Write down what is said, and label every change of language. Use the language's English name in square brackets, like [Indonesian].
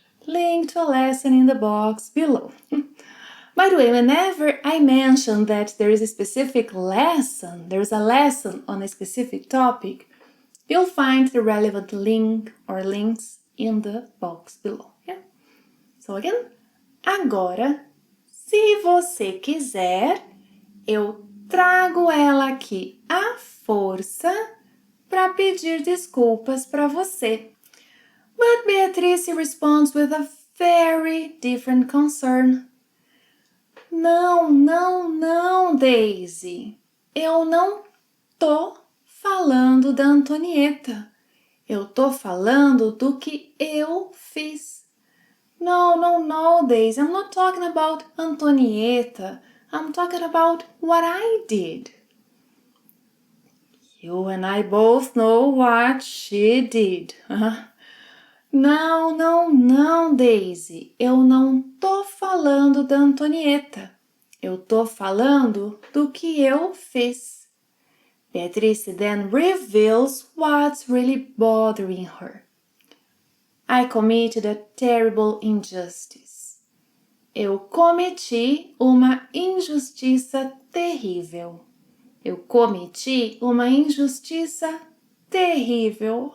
[English] Link to a lesson in the box below. By the way, whenever I mention that there is a specific lesson, there's a lesson on a specific topic, you'll find the relevant link or links in the box below. Yeah? [Portuguese] So again, agora, se você quiser, eu trago ela aqui à força para pedir desculpas para você. [English] But Beatrice responds with a very different concern. [Portuguese] Não, Daisy. Eu não tô falando da Antonieta. Eu tô falando do que eu fiz. [English] No, Daisy. I'm not talking about Antonieta. I'm talking about what I did. You and I both know what she did. [Portuguese] Não, Daisy. Eu não tô falando da Antonieta. Eu tô falando do que eu fiz. [English] Beatrice then reveals what's really bothering her. I committed a terrible injustice. [Portuguese] Eu cometi uma injustiça terrível. Eu cometi uma injustiça terrível.